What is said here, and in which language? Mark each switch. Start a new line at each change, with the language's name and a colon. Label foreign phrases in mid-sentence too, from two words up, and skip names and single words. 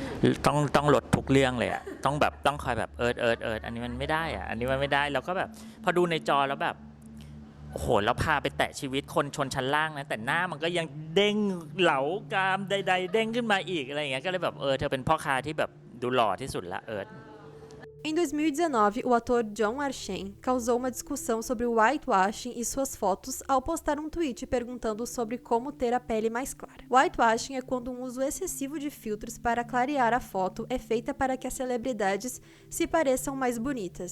Thai: ต้องลดทุกเรื่องเลยอ่ะต้องคอยแบบอันนี้มันไม่ได้อ่ะอันนี้มันไม่ได้แล้วก็แบบพอดูในจอแล้วแบบโอ้โหแล้วพาไปแตะชีวิตคนชนชั้นล่างนะแต่หน้ามันก็ยังเด้งเหลากรามใดๆเด้งขึ้นมาอีกอะไรอย่างเงี้ยก็เลยแบบเธอเป็นพ่อค้าที่แบบดูหล่อที่สุดละ
Portuguese: Em 2019, o ator John Archen causou uma discussão sobre o whitewashing e suas fotos ao postar um tweet perguntando sobre como ter a pele mais clara. Whitewashing é quando um uso excessivo de filtros para clarear a foto é feita para que as celebridades se pareçam mais bonitas.